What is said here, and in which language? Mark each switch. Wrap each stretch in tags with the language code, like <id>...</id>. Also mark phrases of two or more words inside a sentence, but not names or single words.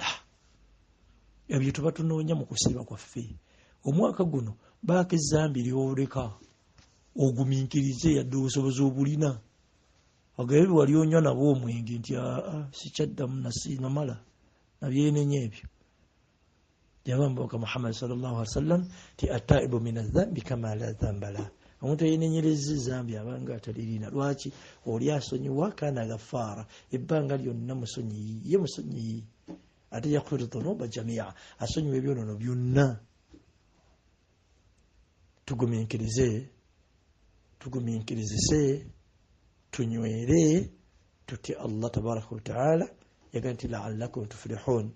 <lg>Ebyo tuba tunoonya mu kusiiba kwaffe. Omwaka guno baako ezzambi ly'oleka ogumiikirize yadde obusobozi obulina. Agabe wali onywa nabo omwenge nti sikyaddamu namala nabyenenya ebyo. Yabamba Muhammad</lg> <ar>صلى الله عليه وسلم</ar> <lg>ti</lg> <ar>التائب من الذنب كما لا ذنب له.</ar> <lg>Omuntu yenenyereza zambi abanga atalirina. Lwaki? Oli asonyiwa</lg> <ar>كان غفارا</ar> <lg>ebbanga lyonna musonyi ate</lg> <ar>يغفر الذنوب جميعا</ar> <lg>asonyiwa ebyonono byonna. Tugumiikirize tunywere tuti</lg> <ar>الله تبارك وتعالى</ar> <lg>yagaa nti</lg> <ar>لعلكم تفلحون.</ar>